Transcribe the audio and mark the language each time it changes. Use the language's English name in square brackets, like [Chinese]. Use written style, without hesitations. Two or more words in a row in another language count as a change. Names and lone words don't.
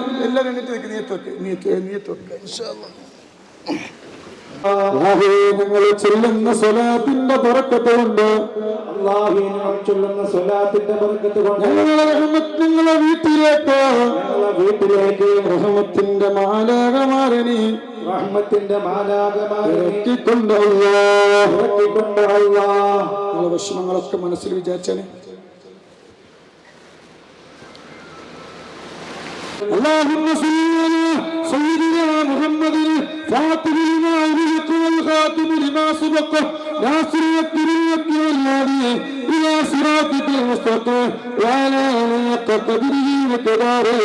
[Malayalam] എല്ലാവരും നിയത്ത് വെക്കുക [Arabic] إن شاء الله. [Malayalam] ഞങ്ങൾ ചൊല്ലുന്ന സ്വലാത്തിന്റെ ബറക്കത്ത് കൊണ്ട് ഞങ്ങളെ റഹ്മത്തിന്റെ വീട്ടിലേക്ക് റഹ്മത്തിന്റെ മാലാകമാരെ ഇറക്കിക്കൊണ്ട് നിങ്ങളുടെ വിഷമങ്ങളൊക്കെ മനസ്സിൽ വിചാരിച്ചാണ്. [Arabic] اللهم صل على سيدنا محمد فاتح لما أغلق والخاتم لما سبق ناصر الحق والهادي إلى صراطك المستقيم وعلى آله حق قدره ومقداره.